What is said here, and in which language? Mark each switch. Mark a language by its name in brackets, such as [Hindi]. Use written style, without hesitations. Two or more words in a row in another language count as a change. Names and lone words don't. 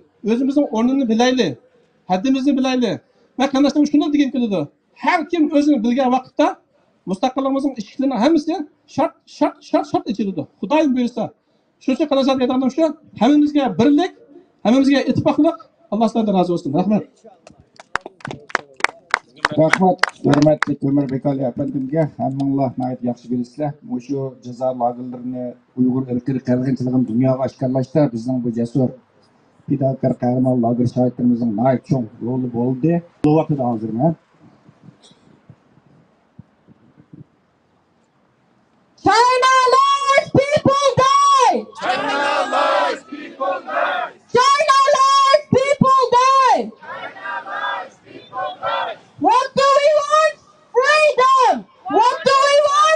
[Uzbek] O'zimizning o'rnini bilaylik, haddimizni bilaylik. Va qanday shunday degan keladi. Har kim o'zini bilgan vaqtda mustaqilligimizning eshiklarini hammasi shart ichiladi. Xudoyim buyursa. Shuning uchun qanday aytganim shu, hammamizga birlik, hammamizga ittifoqlik. [Turkish] Allah sizlardan razı olsun. [Uzbek] Rahmet. Rahmat, hurmatli Ömürbek Ali efendimge, hammanlar nayet yaxshi bilisizlar. Şu ceza lagerlerini Uygur ırkı qirg'inchiligini dunyoga oshkorlashda bizning bu jasur fidokor qahramon lager shoirlarimizning nayet cho'ng roli bo'ldi. Bu vaqtda hozirman. [English] China lies, people die! China lies, people die! China lies, people die! China lies, people die! What do we want? Freedom! What do we want?